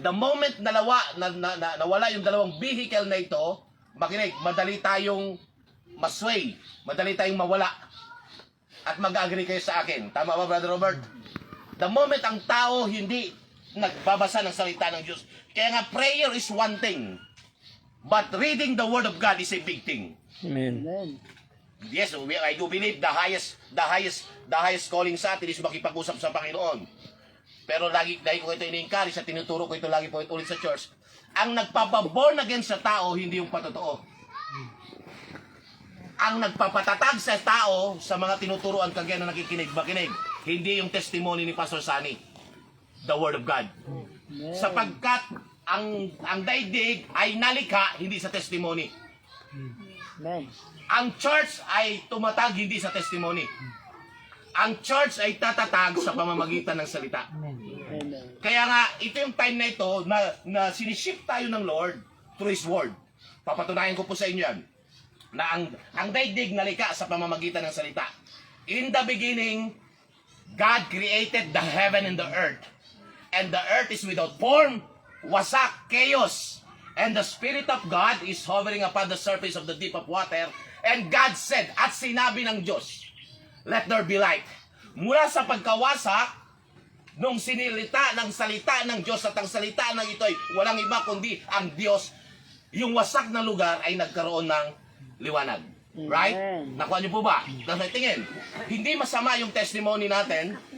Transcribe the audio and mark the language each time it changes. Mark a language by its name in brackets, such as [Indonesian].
[English] The moment [Filipino] nawala yung dalawang vehicle na ito, makinig, madali tayong masway, madali tayong mawala. At mag-agree kayo sa akin. Tama ba, Brother Robert? [English] The moment [Filipino] ang tao hindi nagbabasa ng salita ng Diyos. Kaya nga, [English] prayer is one thing. But reading the Word of God is a big thing. Amen. Yes, I do believe the highest calling sa atin is [Filipino] makipag-usap sa Panginoon. Pero lagi ko ito ini-encourage at tinuturo ko ito lagi po ulit sa church. Ang nagpapaborn again sa tao, hindi yung patotoo. ang nagpapatatag sa tao sa mga tinuturuan kagaya na nakikinig, makinig. Hindi yung testimony ni Pastor Sunny. [English] The Word of God. [Filipino] Sapagkat ang daigdig ay nalikha, hindi sa testimony. Amen. Ang church ay tumatag, hindi sa testimony. Ang church ay tatatag sa pamamagitan ng salita. Amen. Kaya nga, ito yung time na ito na sinishift tayo ng Lord [English] through His Word. [Filipino] Papatunayan ko po sa inyo yan na ang daigdig nalikha sa pamamagitan ng salita. [English] In the beginning, God created the heaven and the earth. And the earth is without form, wasak, chaos. And the Spirit of God is hovering upon the surface of the deep of water. And God said, [Filipino] at sinabi ng Diyos, [English] let there be light. [Filipino] Mula sa pagkawasak, nung sinilita ng salita ng Diyos at ang salita ng ito ay walang iba kundi ang Diyos, yung wasak na lugar ay nagkaroon ng liwanag. [English] Right? Amen. [Filipino] Nakuha niyo po ba? Tingin, hindi masama yung testimony natin.